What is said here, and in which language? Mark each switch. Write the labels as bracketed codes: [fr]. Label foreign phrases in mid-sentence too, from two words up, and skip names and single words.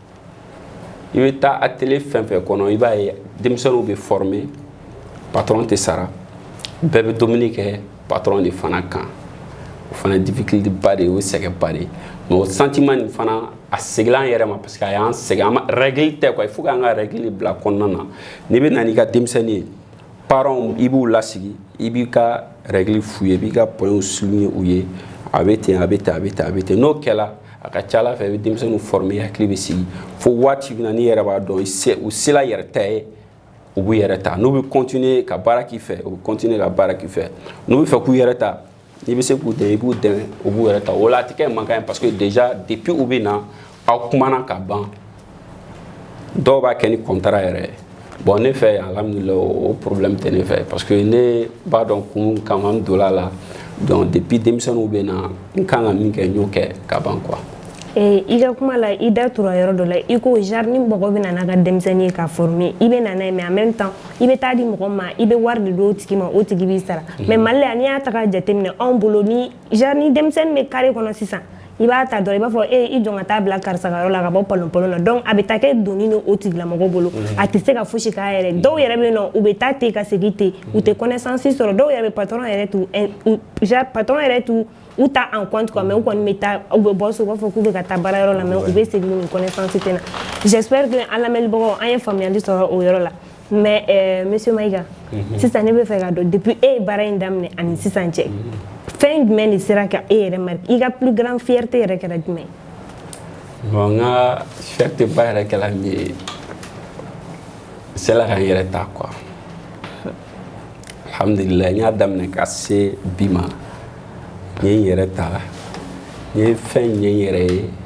[bm] i bɛ taa atelier fɛn fɛn kɔnɔ i b'a ye denmisɛnninw bɛ former patron tɛ sara bɛɛ bɛ dumuni kɛ patron de fana kan o fana difficulté ba de ye o ye sɛgɛn ba de ye mais o sentiment nin fana a segila an yɛrɛ ma [fr] parce que [bm] a y'an sɛgɛn an ma règle tɛ quoi il faut k'an ka règle bila kɔnɔna na n'i bɛ na n'i ka denmisɛnnin ye parents i b'u lasigi i b'i ka règle f'u ye i b'i ka [fr] points souligner [bm] u ye a bɛ ten a bɛ ten a bɛ ten a bɛ ten n'o kɛla a ka ca ala fɛ i bɛ denmisɛnninw former hakili bɛ sigi fo waati min na n'i yɛrɛ b'a dɔn u sela yɛrɛ ta ye u b'u yɛrɛ ta n'u bɛ continuer ka baara k'i fɛ u bɛ continuer ka baara k'i fɛ n'u bɛ fɛ k'u yɛrɛ ta n'i bɛ se k'u dɛmɛ i b'u dɛmɛ u b'u yɛrɛ ta o la a tɛ kɛ mankan ye [fr] parce que déjà depuis [bm] u bɛ na aw kumana ka ban dɔw b'a kɛ ni contrat yɛrɛ ye bon ne fɛ alhamdulilayi o problème tɛ ne fɛ [fr] parce que [bm] ne b'a dɔn kun kama n donna la [fr] donc depuis [bm] denmisɛnninw bɛ na n kan ka min kɛ n y'o kɛ ka ban quoi. I ka kuma la i da tura yɔrɔ dɔ la i ko genre ni mɔgɔ bɛ na n'a ka denmisɛnnin ye ka former i bɛ na n'a ye [fr] mais en même temps [bm] i bɛ taa di mɔgɔ ma i bɛ wari de di o tigi ma o tigi b'i sara mais Mali la n'i y'a ta ka jateminɛ anw bolo ni genre ni denmisɛnnin bɛ carré kɔnɔ sisan i b'a ta dɔrɔn i b'a fɔ i jɔn ka taa bila karisa ka yɔrɔ la ka bɔ palon na donc a bɛ taa kɛ doni ni o tigilamɔgɔ bolo a tɛ se ka fosi k'a yɛrɛ dɔw yɛrɛ bɛ yen nɔ u bɛ taa ten ka segin ten u tɛ connaissance sɔrɔ dɔw yɛrɛ bɛ patron yɛrɛ t'u u ta [fr] en compte quoi mais [bm] u kɔni bɛ taa u bɛ bɔ so u b'a fɔ k'u bɛ ka taa baara yɔrɔ la mais u bɛ segin ni connaissance tɛ na [fr] j'espère que [bm] an lamɛnibagaw an ye faamuyali sɔrɔ o yɔrɔ la [fr] mais monsieur [bm] Mayiga sisan ne bɛ fɛ ka dɔn depuis e ye baara in daminɛ ani sisan cɛ fɛn jumɛn de sera ka e yɛrɛ marqué i ka [fr] plus grande fierté [bm] yɛrɛ kɛra jumɛn bon n ka fierté ba yɛrɛ kɛra min ye n sela ka n yɛrɛ ta quoi alhamdulilayi n y'a daminɛ ka se bi ma n ye n yɛrɛ ta n ye fɛn ɲɛ n yɛrɛ ye